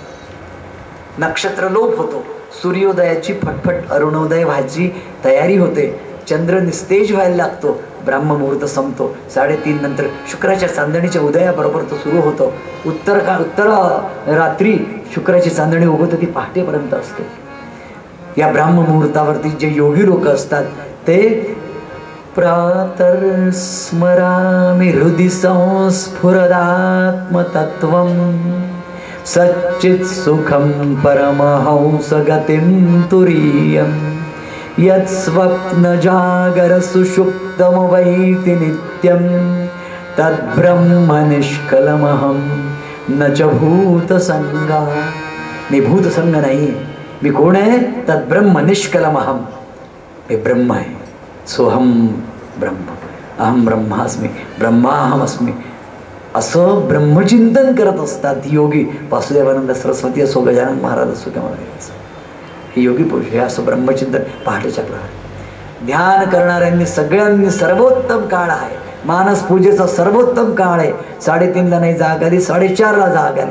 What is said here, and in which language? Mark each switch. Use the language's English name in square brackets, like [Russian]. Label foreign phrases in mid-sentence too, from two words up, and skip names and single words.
[Marathi] नक्षत्रलोप होतो, सूर्योदयाची फटफट अरुणोदय व्हायची तयारी होते, चंद्र निस्तेज व्हायला लागतो, ब्राह्म मुहूर्त संपतो. 3:30 नंतर शुक्राच्या चांदणीच्या उदयाबरोबर तो सुरू होतो. उत्तर रात्री शुक्राची चांदणी उगवते, ती पहाटेपर्यंत असते. या ब्राह्म मुहूर्तावरती जे योगी लोक असतात ते [Sanskrit] प्रातर् स्मरामि हृदि संस्फुरदात्मतत्वं सच्चित् सुखं परमहंस गतिं तुरीयं यत् स्वप्न जागर सुषुप्तमवैति नित्यं तद्ब्रह्म निष्कलमहं न च भूतसंगा. [Marathi] मी भूतसंग नाही. मी कोण आहे? [Sanskrit] तद्ब्रह्म निष्कलमहं. [Marathi] हे ब्रह्म आहे. [Sanskrit] सोहम ब्रह्म, अहम ब्रह्मास्मी, ब्रह्माहमस्मी, [Marathi] असं ब्रह्मचिंतन करत असतात योगी. वासुदेवानंद सरस्वती असो, गजानन महाराज असो किंवा हे योगी पुरुष, हे असं ब्रह्मचिंतन पहाटेच्या प्रकारे ध्यान करणाऱ्यांनी सगळ्यांनी सर्वोत्तम काळ आहे. मानस पूजेचा सर्वोत्तम काळ आहे. 3:30ला नाही जाग आली, 4:30ला जाग आली.